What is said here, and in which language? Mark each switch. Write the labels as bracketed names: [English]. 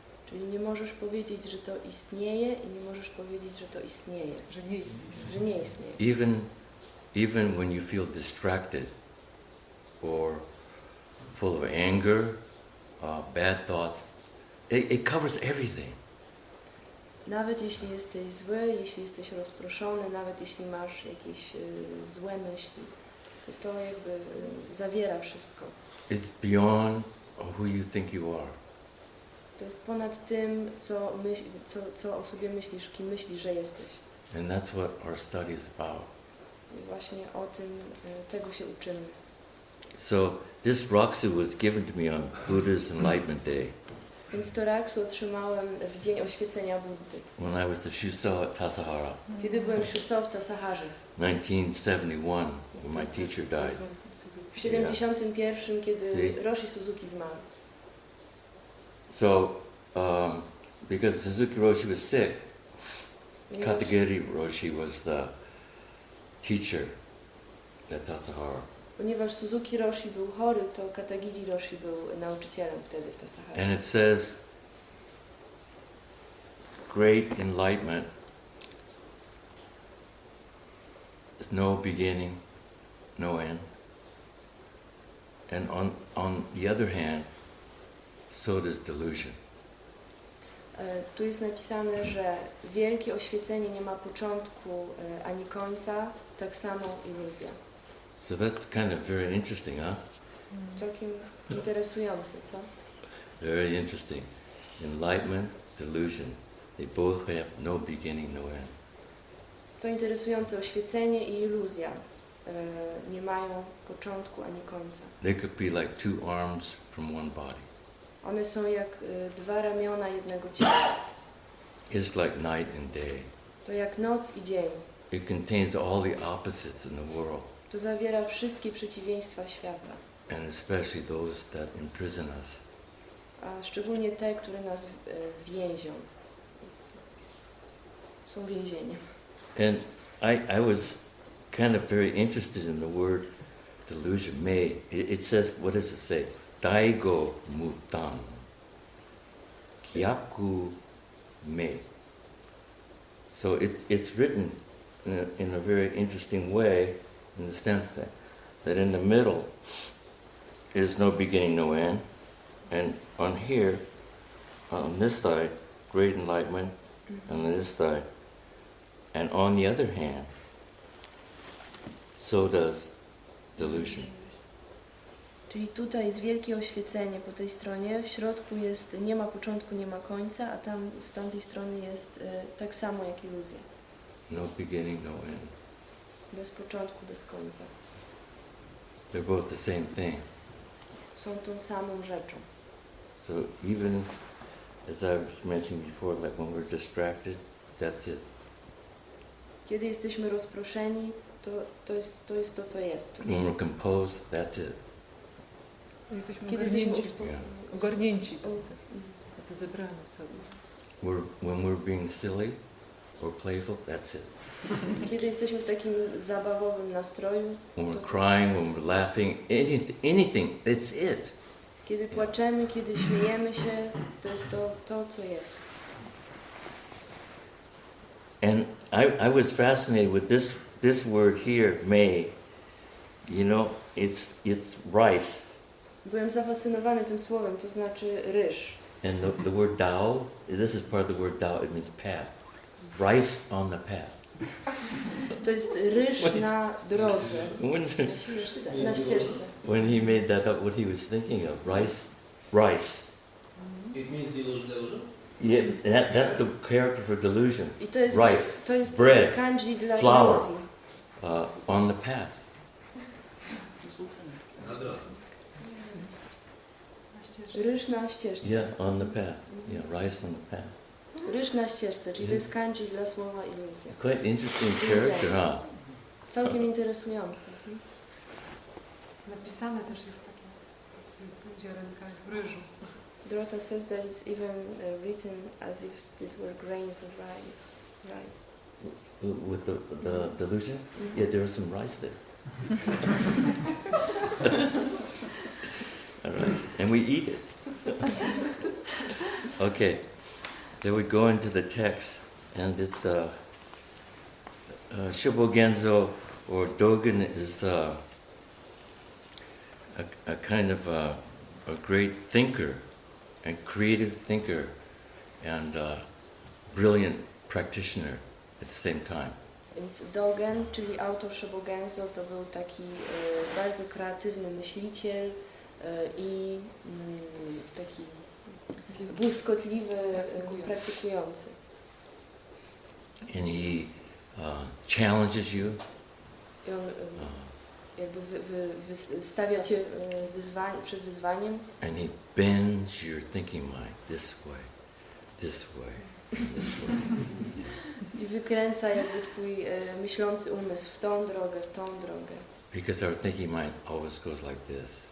[Polish] Czyli nie możesz powiedzieć, że to istnieje i nie możesz powiedzieć, że to istnieje. Że nie istnieje. Że nie istnieje. [English] Even when you feel distracted or full of anger, bad thoughts, it covers everything. [Polish] Nawet jeśli jesteś zły, jeśli jesteś rozproszony, nawet jeśli masz jakieś złe myśli, to jakby zawiera wszystko. [English] It's beyond who you think you are. [Polish] To jest ponad tym, co o sobie myślisz, kim myślisz, że jesteś. [English] And that's what our study is about. [Polish] I właśnie o tym, tego się uczymy. [English] So this Raksu was given to me on Buddha's Enlightenment Day. [Polish] Więc to Raksu otrzymałem w dzień oświecenia Buddy. [English] When I was the Shuso at Tassajara, [Polish] Kiedy byłem Shuso w Tasaharze. [English] 1971, when my teacher died. [Polish] W 71, kiedy Roshi Suzuki zmarł. [English] So, because Suzuki Roshi was sick, Katagiri Roshi was the teacher at Tassajara. [Polish] Ponieważ Suzuki Roshi był chory, to Katagiri Roshi był nauczycielem wtedy w Tasaharze. [English] And it says, great enlightenment is no beginning, no end. And on the other hand, so does delusion. [Polish] Tu jest napisane, że wielkie oświecenie nie ma początku ani końca, tak samo iluzja. [English] So that's kind of very interesting, huh? [Polish] Całkiem interesujące, co? [English] Very interesting. Enlightenment, delusion, they both have no beginning, no end. [Polish] To interesujące, oświecenie i iluzja nie mają początku ani końca. [English] They could be like two arms from one body. [Polish] One są jak dwa ramiona jednego ciała. [English] It's like night and day. [Polish] To jak noc i dzień. [English] It contains all the opposites in the world, [Polish] To zawiera wszystkie przeciwieństwa świata, [English] and especially those that imprison us. [Polish] a szczególnie te, które nas więzią. Są więzieniem. [English] And I was kind of very interested in the word delusion. It says, what does it say? [Japanese] Daigo mutan. Kyaku me. [English] So it's written in a very interesting way, in the sense that in the middle is no beginning, no end. And on here, on this side, great enlightenment, and on this side. And on the other hand, so does delusion. [Polish] Czyli tutaj jest wielkie oświecenie po tej stronie, w środku jest, nie ma początku, nie ma końca, a tam z tamtej strony jest tak samo jak iluzja. [English] No beginning, no end. [Polish] Bez początku, bez końca. [English] They're both the same thing. [Polish] Są tą samą rzeczą. [English] So even as I was mentioning before, like when we're distracted, that's it. [Polish] Kiedy jesteśmy rozproszeni, to jest to, co jest. [English] When we're composed, that's it. [Polish] Jesteśmy Kiedy jesteśmy ogarnięci tacy zebrani w sobie. [English] When we're being silly or playful, that's it. [Polish] Kiedy jesteśmy w takim zabawowym nastroju, [English] When we're crying, when we're laughing, anything, it's it. [Polish] kiedy płaczemy, kiedy śmiejemy się, to jest to, co jest. [English] And I was fascinated with this word here, may. You know, it's rice. [Polish] Byłem zafascynowany tym słowem, to znaczy ryż. [English] And the word Dao, this is part of the word Dao, it means path. Rice on the path. [Polish] To jest ryż na drodze, na ścieżce. [English] When he made that up, what he was thinking of, rice. It means delusion? Yeah, that's the character for delusion. [Polish] I to jest, [English] Rice, bread, [Polish] kanji dla [English] flour, [Polish] iluzji. [English] on the path. [Polish] Na drodze. Ryż na ścieżce. [English] Yeah, on the path. Yeah, rice on the path. [Polish] Ryż na ścieżce, czyli to jest kanji dla słowa iluzja. [English] Quite interesting character, huh? [Polish] Całkiem interesujące. Napisane też jest takie ziarenka w ryżu. [English] Dorota says that it's even written as if these were grains of rice. With the delusion? Yeah, there was some rice there. All right, and we eat it. Okay, Then we go into the text, and it's Shobogenzo or Dogen is a kind of a great thinker and creative thinker and brilliant practitioner at the same time. [Polish] Więc Dogen, czyli autor Shobogenzo, to był taki bardzo kreatywny myśliciel i taki błyskotliwy, praktykujący. [English] And he challenges you. [Polish] I on jakby stawia cię przed wyzwaniem. [English] And he bends your thinking mind this way, this way, this way. [Polish] I wykręca jakby twój myślący umysł w tą drogę, w tą drogę. [English] Because our thinking mind always goes like this.